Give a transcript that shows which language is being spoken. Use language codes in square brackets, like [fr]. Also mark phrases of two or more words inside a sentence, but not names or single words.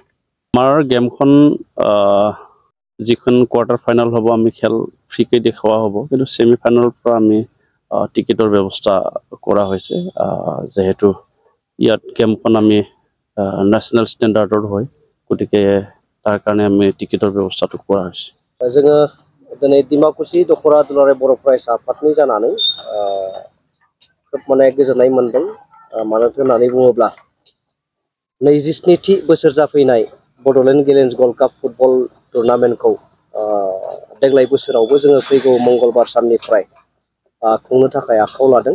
[as] আমাৰ গেমখন যিখন [en] quarter final [as] হ'ব আমি খেল ফ্ৰীকৈ দেখুওৱা হ'ব, কিন্তু [en] semi final [as] পৰা আমি টিকেটৰ ব্যৱস্থা কৰা হৈছে। যিহেতু ইয়াত গেমখন আমি [en] national standard [as] হয়, গতিকে তাৰ কাৰণে আমি টিকেটৰ ব্যৱস্থাটো কৰা হৈছে। [brx] जोङो दिनै डिमाकुसि दख'रा दुलाराय बर' फरायसा आफादनि जानानै खोब गोजोननाय मोनदों। मानो होननानै बुङोब्ला 27थि बोसोर जाफैनाय बड'लेण्ड गेलेन्स ग'ल्ड काप फुटबल टुर्नामेन्टखौ देग्लाय बोसोरावबो जोङो फैगौ मंगलबार साननिफ्राय खुंनो थाखाय आखायाव लादों।